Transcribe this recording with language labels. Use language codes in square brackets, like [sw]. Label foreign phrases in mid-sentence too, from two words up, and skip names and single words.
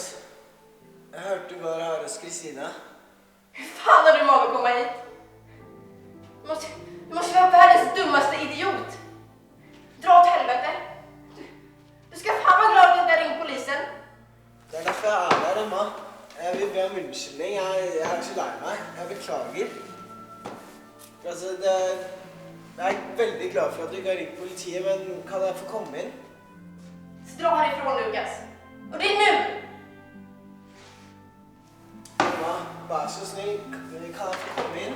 [no] Jeg hørte du var her hos Kristina. [sv] Hur fan har du mag att komma hit? Du måste vara världens dummaste idiot. Dra åt helvete. Du ska fan vara glad att du inte har ringt polisen. [no] Det er derfor jeg er der, Emma. Jeg vil be om unnskyldning. Jeg er så lei meg. Jeg beklager. Altså, jeg er veldig glad for at du ikke har ringt politiet, men kan jeg få komme inn? [sv] Så dra härifrån, Lukas. Och det är nu! [no] Emma, vær så snill. Kan jeg få komme inn?